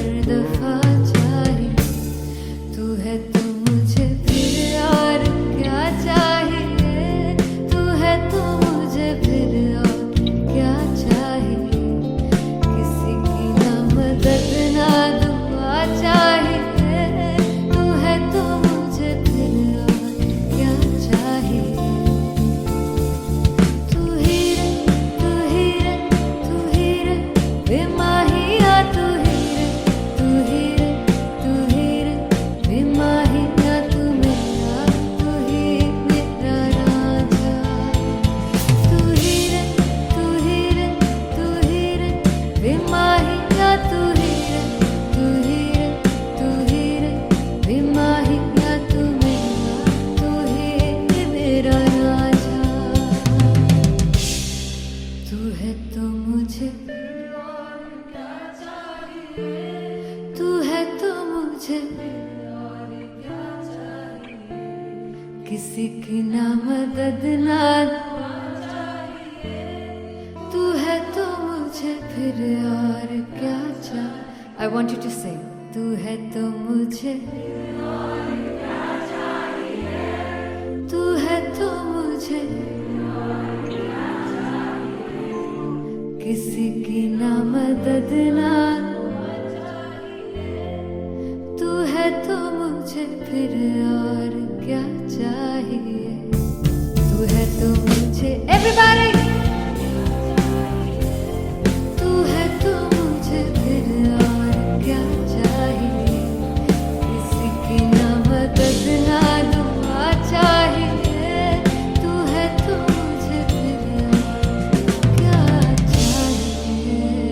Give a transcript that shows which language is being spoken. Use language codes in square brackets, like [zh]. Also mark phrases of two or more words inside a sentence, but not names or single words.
[hi] दफा चाहिए, तू है तो मुझे फिर और क्या चाहिए, तू है तो मुझे फिर और क्या चाहिए, किसी की ना मदद ना दुआ चाहिए, तू है तो मुझे फिर और क्या चाहिए, तू ही रे बेमाहिया, तू ही रे बेमाहिया, तू मेरा राजा, तू ही रे बेमाहिया, तू ही रे बेमाहिया, तू मेरा राजा, तू है तो मुझे, तू है तो मुझे किसी की ना मदद ना, तू है तो मुझे फिर और क्या चाहिए। [en] I want you to sing. [hi] तू है तो मुझे, तू है तो मुझे किसी की ना मदद ना, तू है तो मुझे फिर और क्या चाहिए, तू है तो मुझे everybody, तू है तो मुझे फिर और क्या चाहिए, किसी की ना मदद ना दुआ चाहिए, तू है तो मुझे फिर और क्या चाहिए।